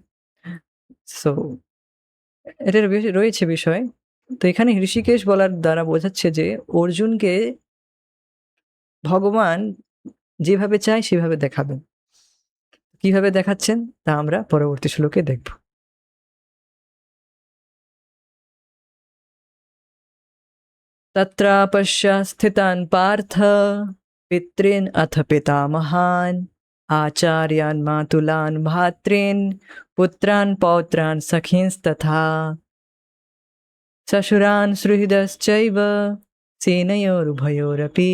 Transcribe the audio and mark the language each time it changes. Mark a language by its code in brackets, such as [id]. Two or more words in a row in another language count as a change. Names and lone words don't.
[bn] সো এটার রয়েছে বিষয়। তো এখানে ঋষিকেশ বলার দ্বারা বোঝাচ্ছে যে অর্জুনকে ভগবান যেভাবে চায় সেভাবে দেখাবেন। কিভাবে দেখাচ্ছেন তা আমরা পরবর্তী শ্লোকে দেখব। [sa] तत्रापश्य स्थितान् पार्थ पितॄन् अथ पितामहान् आचार्यान् मातुलान् भ्रातॄन् पुत्रान् पौत्रान् सखींस्तथा श्वशुरान् सुहृदश्चैव सेनयोरुभयोरपि।